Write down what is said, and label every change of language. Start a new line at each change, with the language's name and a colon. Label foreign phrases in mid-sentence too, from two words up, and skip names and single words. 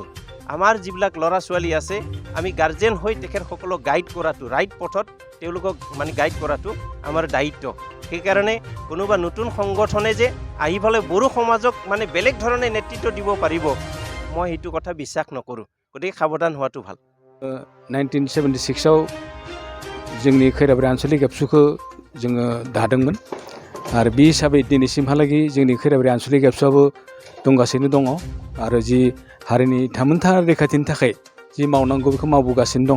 Assamese: আমাৰ যিবিলাক ল'ৰা ছোৱালী আছে আমি গাৰ্জেন হৈ তেখেতসকলক গাইড কৰাটো, ৰাইট পথত তেওঁলোকক মানে গাইড কৰাটো আমাৰ দায়িত্ব। সেইকাৰণে কোনোবা নতুন সংগঠনে যে আহি পেলাই বড়ো সমাজক মানে বেলেগ ধৰণে নেতৃত্ব দিব পাৰিব মই সেইটো কথা বিশ্বাস নকৰোঁ। গতিকে সাৱধান হোৱাটো ভাল।
Bodo: 1976 जोंनि खैराबारि आनसलिक एबसुखौ जोङो दादोंमोन आरो बे हिसाबै दिनैसिमहालागै जोंनि खैराबारि आनसलिक एबसुआबो दंगासिनो दङ आरो जि हारिनि थामोनथा रैखाथिनि थाखाय जि मावनांगौ बेखौ मावबोगासिनो दङ।